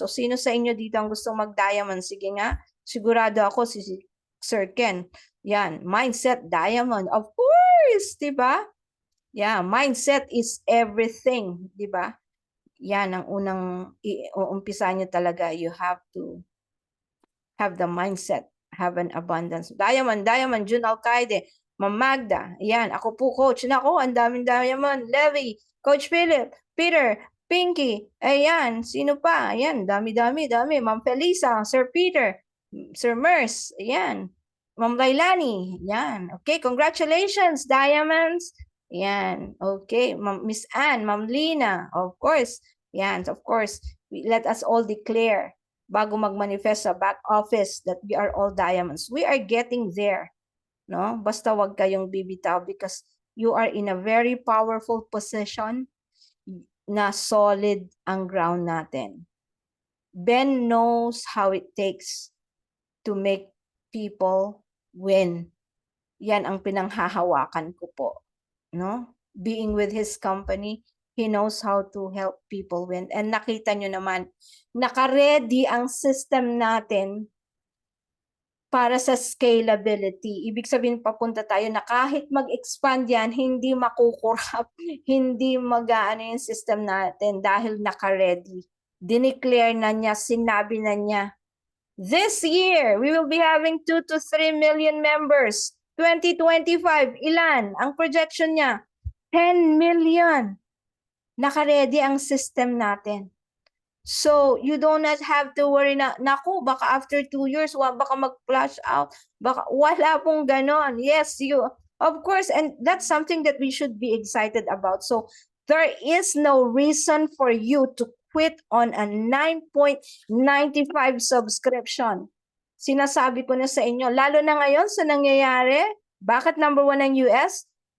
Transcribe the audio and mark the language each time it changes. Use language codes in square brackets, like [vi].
[tl] So, sino sa inyo dito ang gustong mag-diamond? Sige nga, sigurado ako si Sir Ken. [en] Yan, mindset, diamond. Of course, di ba? Yeah, mindset is everything, di ba? [tl] yan ang unang uumpisa nyo talaga. [en] You have to have the mindset, have an abundance. [tl] Diamond, June Alcaide, Ma'am Magda, yan, ako po coach. Nako, ang daming diamond. Levy, Coach Philip, Peter, Pinky, ayan, sino pa? Ayan, dami. Ma'am Felisa, Sir Peter, Sir Merce, ayan. Ma'am Lailani, yan. [en] Okay, congratulations, diamonds. Yan, okay. Miss Anne, Ma'am Lina, of course. Yan, of course. Let us all declare [tl] bago mag-manifest sa back office [en] that we are all diamonds. We are getting there. No? [tl] Basta wag kayong bibitaw [en] because you are in a very powerful position [tl] na solid ang ground natin. [en] Ben knows how it takes to make people win. [tl] Yan ang pinanghahawakan ko po. [en] No? Being with his company, he knows how to help people win. [tl] And nakita nyo naman, naka-ready ang system natin para sa scalability. Ibig sabihin, papunta tayo na kahit mag-expand yan, hindi makukurap, hindi mag-aano yung system natin dahil naka-ready. Dineclare na niya, sinabi na niya, [en] this year, we will be having 2 to 3 million members. [tl] 2025, ilan? Ang projection niya, 10 million. Naka-ready ang system natin. [en] So, you do not have to worry na, [tl] naku, baka after 2 years, baka mag-flash out. Baka, wala pong ganon. [en] Yes, of course, and that's something that we should be excited about. So, there is no reason for you to quit on a 9.95 subscription. [tl] Sinasabi ko na sa inyo, lalo na ngayon sa nangyayari, bakit number 1 ang US?